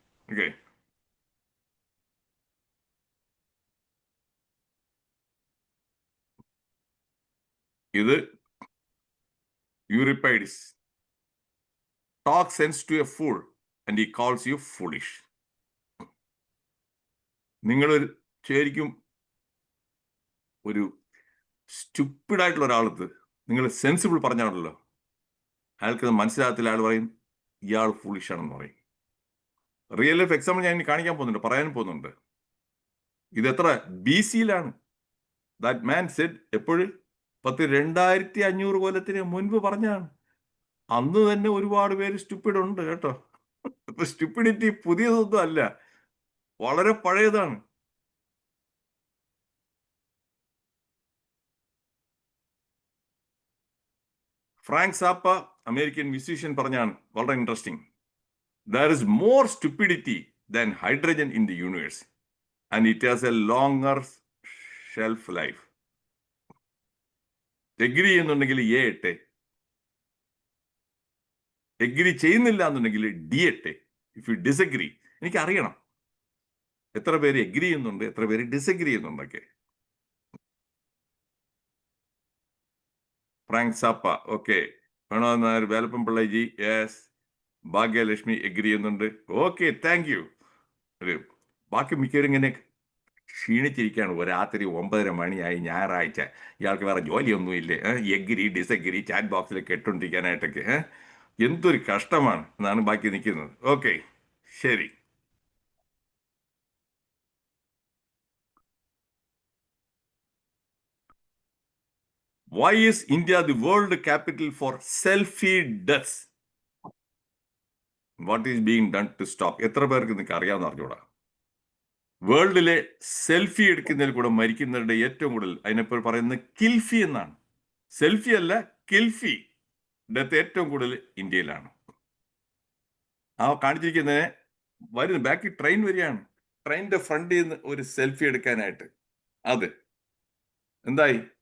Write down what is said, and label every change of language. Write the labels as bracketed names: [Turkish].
[English] Okay, ഇത് Euripides talk sense to a fool and he calls you foolish. [Malayalam] നിങ്ങളൊരു ശരിക്കും ഒരു സ്റ്റുപ്പിഡ് ആയിട്ടുള്ള ഒരാളത്ത് നിങ്ങൾ സെൻസിബിൾ പറഞ്ഞാണല്ലോ, അയാൾക്ക് മനസ്സിലാകത്തില്ല. അയാൾ പറയും ഇയാൾ ഫൂളിഷ് ആണെന്ന് പറയും. [English] real life example [Malayalam] ഞാൻ ഇനി കാണിക്കാൻ പോകുന്നുണ്ട്, പറയാനും പോകുന്നുണ്ട്. ഇത് എത്ര BC-യിലാണ്. [English] that man said [Malayalam] എപ്പോഴും 2500 കൊല്ലത്തിന് മുൻപ് പറഞ്ഞാണ്. അന്ന് തന്നെ ഒരുപാട് പേര് സ്റ്റുപ്പിഡ് ഉണ്ട് കേട്ടോ. സ്റ്റുപ്പിഡിറ്റി പുതിയതൊന്നും അല്ല, വളരെ പഴയതാണ്. ഫ്രാങ്ക് സാപ്പ, അമേരിക്കൻ മ്യൂസീഷ്യൻ, പറഞ്ഞാണ് വളരെ interesting. [English] There is more stupidity than hydrogen in the universe and it has a longer shelf life. [Malayalam] Agree ചെയ്യുന്നുണ്ടെങ്കിൽ എ ഇട്ടെ, എഗ്രി ചെയ്യുന്നില്ല എന്നുണ്ടെങ്കിൽ ഡി ഇട്ടെ. [English] if you disagree, [Malayalam] എനിക്ക് അറിയണം എത്ര പേര് എഗ്രി ചെയ്യുന്നുണ്ട്, എത്ര പേര് disagree ചെയ്യുന്നുണ്ടൊക്കെ. Frank സാപ്പ, okay. വേണമെന്നാർ Velappan പിള്ളജി, yes. Bhagyalakshmi agree ചെയ്യുന്നുണ്ട്. Okay, [English] Thank you. [Malayalam] ഒരു ബാക്കി മിക്കവരും ഇങ്ങനെ ക്ഷീണിച്ചിരിക്കുകയാണ്. രാത്രി 9:30 മണിയായി, ഞായറാഴ്ച, ഇയാൾക്ക് വേറെ ജോലിയൊന്നും ഇല്ലേ? എഗ്രി ഡിസഗ്രി ചാറ്റ് ബോക്സിലൊക്കെ ഇട്ടുകൊണ്ടിരിക്കാനായിട്ടൊക്കെ എന്തൊരു കഷ്ടമാണ് എന്നാണ് ബാക്കി നിൽക്കുന്നത്. ഓക്കെ, ശരി. [English] Why is India the world capital for selfie deaths? What is being done to stop? [Malayalam] എത്ര പേർക്ക് നിങ്ങൾക്ക് അറിയാമെന്ന് അറിഞ്ഞൂടാ? വേൾഡിലെ സെൽഫി എടുക്കുന്നതിൽ കൂടെ മരിക്കുന്നവരുടെ ഏറ്റവും കൂടുതൽ അതിനെപ്പോൾ പറയുന്നത് കിൽഫി എന്നാണ്. സെൽഫി അല്ല, കിൽഫി ഡെത്ത് ഏറ്റവും കൂടുതൽ ഇന്ത്യയിലാണ്. ആ കാണിച്ചിരിക്കുന്നതിനെ വരുന്നു, ബാക്കി ട്രെയിൻ വരികയാണ്. ട്രെയിനിന്റെ ഫ്രണ്ടിൽ നിന്ന് ഒരു സെൽഫി എടുക്കാനായിട്ട് അത് എന്തായി?